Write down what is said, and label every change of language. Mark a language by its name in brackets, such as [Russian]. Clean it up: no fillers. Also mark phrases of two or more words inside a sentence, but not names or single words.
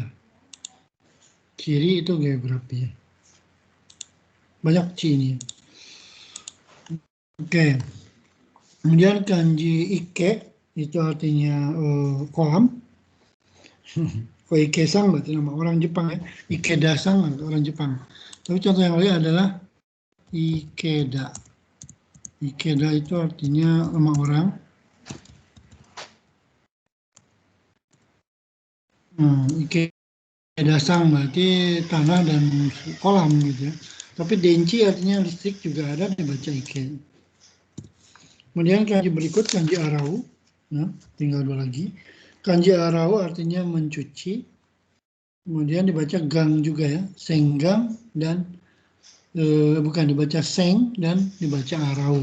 [Indonesian] Ciri itu geografi. Banyak ci ini. Oke. Kemudian kanji Ike itu artinya kolam. Koike-san berarti nama orang Jepang ya. Ikeda-san orang Jepang. Tapi contoh yang lain adalah Ikeda. Ikeda itu artinya nama orang. Ikeda-san berarti tanah dan kolam gitu ya. Tapi denci artinya listrik juga ada, dibaca Ike. Kemudian kanji berikut kanji arau, ya, tinggal dua lagi. Kanji arau artinya mencuci. Kemudian dibaca gang juga ya, senggang dan bukan dibaca seng dan dibaca arau.